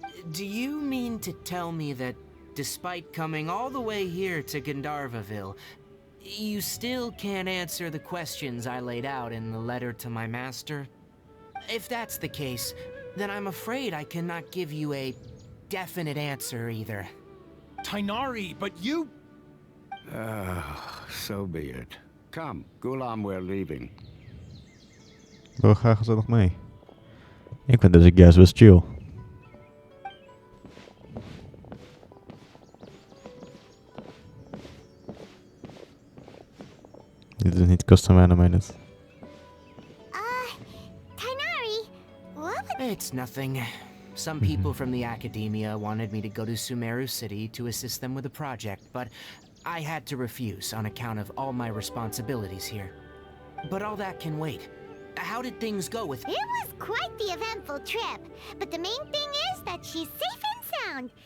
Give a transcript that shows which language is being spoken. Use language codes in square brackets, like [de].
[en] Do you mean to tell me that, despite coming all the way here to Gandharvaville, you still can't answer the questions I laid out in the letter to my master? If that's the case, then I'm afraid I cannot give you a definite answer either. Tainari, but you... So be it. Come, Ghulam, we're leaving. [nl] Wil graag gezellig mee. Ik vind deze guys best chill. Dit is niet custom animated. [en] Tainari, what would... It's nothing. Some people from the Academia wanted me to go to Sumeru City to assist them with a project, but I had to refuse on account of all my responsibilities here. But all that can wait. How did things go with... It was quite the eventful trip, but the main thing is that she's safe and sound.